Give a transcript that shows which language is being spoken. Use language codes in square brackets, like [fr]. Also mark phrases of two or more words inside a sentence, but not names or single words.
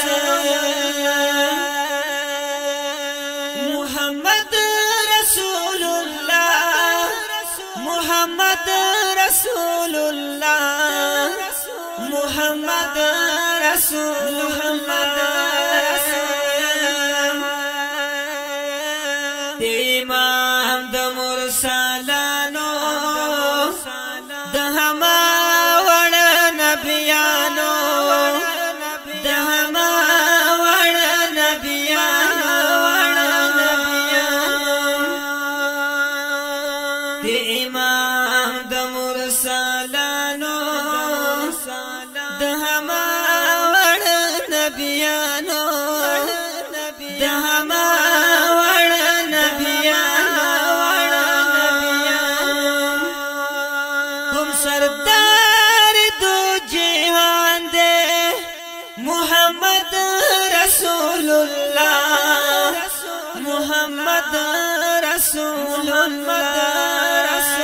[ar] محمد رسول اللہ محمد رسول اللہ محمد رسول محمد [ps] امام د مرسلانو د هما وړ نبیانو د هما وړ نبیانو د امام د مرسلانو د هما وړ نبیانو د هما سردار دو جہان دے [ar] محمد رسول اللہ محمد رسول اللہ